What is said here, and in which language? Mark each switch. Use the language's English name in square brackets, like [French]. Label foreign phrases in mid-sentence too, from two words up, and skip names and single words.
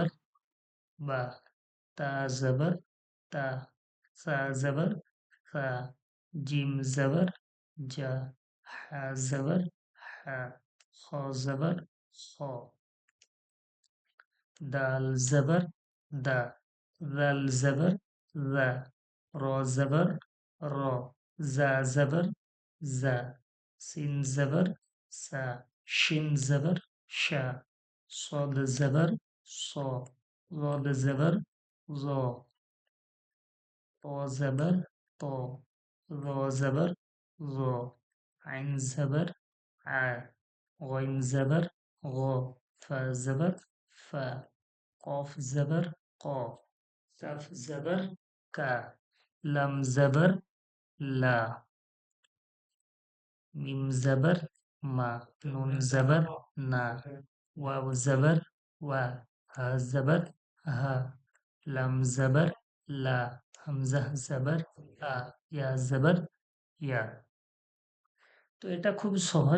[Bangla] জবর বা, তা জবর তা, সা জবর সা, জিম জবর জা, হা জবর হা, খ জবর খ, দাল জবর দা, জাল জবর জা, র জবর র, জা জবর জা, সিন জবর সা, শিন জবর শা, [Urdu] صاد زبر صا، ضاد زبر ظا، طا زبر طا، ظا زبر ظا، عين زبر ع، غين زبر غا، فا زبر فا، قاف زبر قا، كاف زبر كا، لام زبر لا، [Bangla] মিম জবর মা, নুন জবর না, ওয়াও জবর ওয়া, হা জবর হা, লাম জবর লা, হামজা জবর আ, ইয়া জবর ইয়া। তো এটা খুব সহজ।